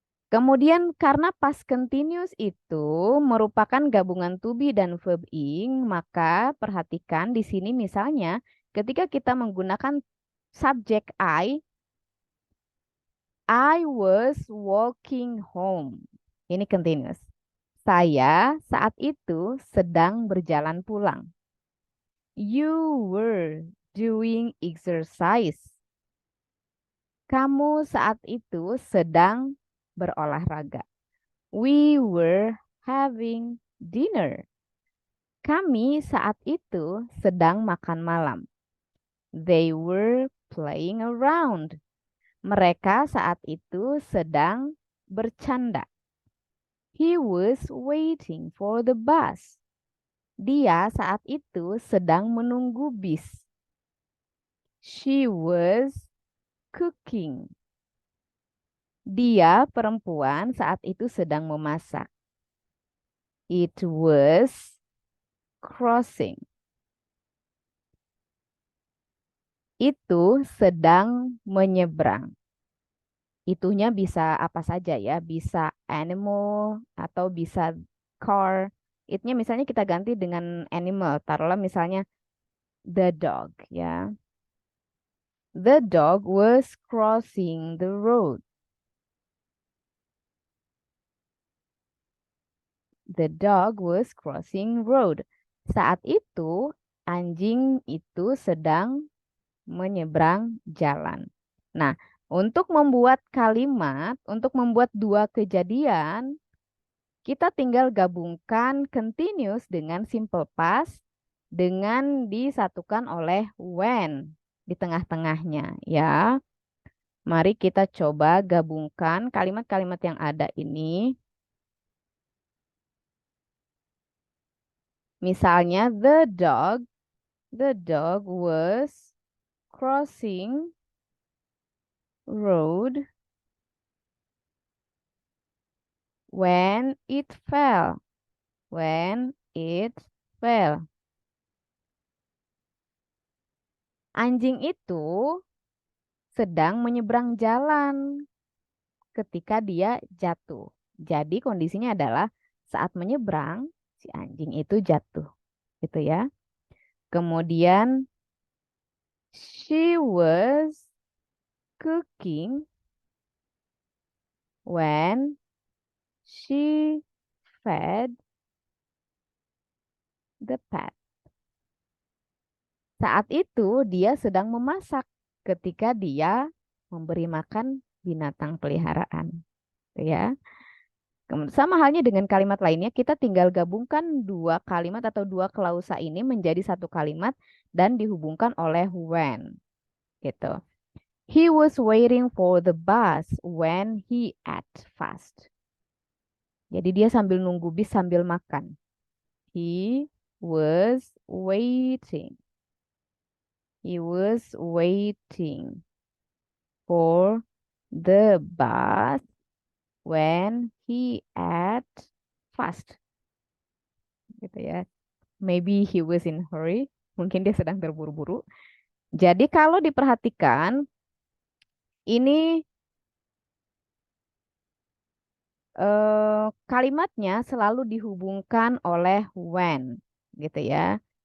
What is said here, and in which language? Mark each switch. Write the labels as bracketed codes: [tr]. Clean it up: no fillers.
[id] Kemudian karena past continuous itu merupakan gabungan to be dan verb ing, maka perhatikan di sini misalnya ketika kita menggunakan subjek [en] I was walking home. [id] Ini continuous. Saya saat itu sedang berjalan pulang. [en] You were doing exercise. [id] Kamu saat itu sedang berolahraga. [en] We were having dinner. [id] Kami saat itu sedang makan malam. [en] They were playing around. [id] Mereka saat itu sedang bercanda. [en] He was waiting for the bus. [id] Dia saat itu sedang menunggu bis. [en] She was cooking. [id] Dia perempuan saat itu sedang memasak. [en] It was crossing. [id] Itu sedang menyeberang. Itunya bisa apa saja ya, bisa animal atau bisa car. Itnya misalnya kita ganti dengan animal, taruhlah misalnya the dog ya. [en] The dog was crossing the road. the dog was crossing road. [id] Saat itu anjing itu sedang menyeberang jalan. Nah, untuk membuat kalimat, untuk membuat dua kejadian, kita tinggal gabungkan continuous dengan simple past dengan disatukan oleh when di tengah-tengahnya ya. Mari kita coba gabungkan kalimat-kalimat yang ada ini. Misalnya [en] the dog was crossing road when it fell. When it fell. [id] Anjing itu sedang menyeberang jalan ketika dia jatuh. Jadi kondisinya adalah saat menyeberang si anjing itu jatuh, gitu ya. Kemudian [en] she was cooking when she fed the pet. [id] Saat itu dia sedang memasak ketika dia memberi makan binatang peliharaan. Gitu ya. Sama halnya dengan kalimat lainnya, kita tinggal gabungkan dua kalimat atau dua klausa ini menjadi satu kalimat dan dihubungkan oleh when. Gitu. [en] He was waiting for the bus when he ate fast. [id] Jadi dia sambil nunggu bis sambil makan. [en] He was waiting. He was waiting for the bus when he ate fast. [id] Gitu ya. [en] Maybe he was in hurry. [id] Mungkin dia sedang terburu-buru. Jadi kalau diperhatikan, ini kalimatnya selalu dihubungkan oleh when. Gitu ya.